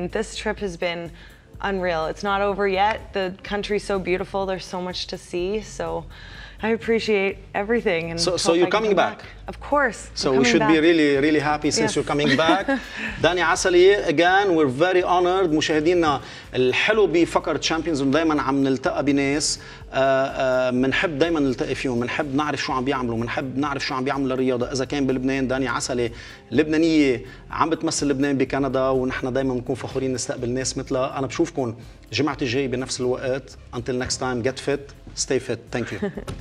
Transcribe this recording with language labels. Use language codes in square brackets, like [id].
[en] And this trip has been unreal. It's not over yet. The country's so beautiful. There's so much to see. So I appreciate everything. And so you're coming back? Of course. So we should be really happy since you're coming back. Dany Aasali, again, we're very honored. [ar] مشاهدينا الحلو بفقرة تشامبيونز دايما عم نلتقى بناس بنحب دايما نلتقي فيهم، بنحب نعرف شو عم بيعملوا، بنحب نعرف شو عم بيعملوا للرياضة. إذا كان بلبنان داني عسلي لبنانية عم بتمثل لبنان بكندا، ونحن دايما بنكون فخورين نستقبل ناس مثلها. أنا بشوفكم جمعة الجاي بنفس الوقت. [en] Until next time, get fit, stay fit. Thank you.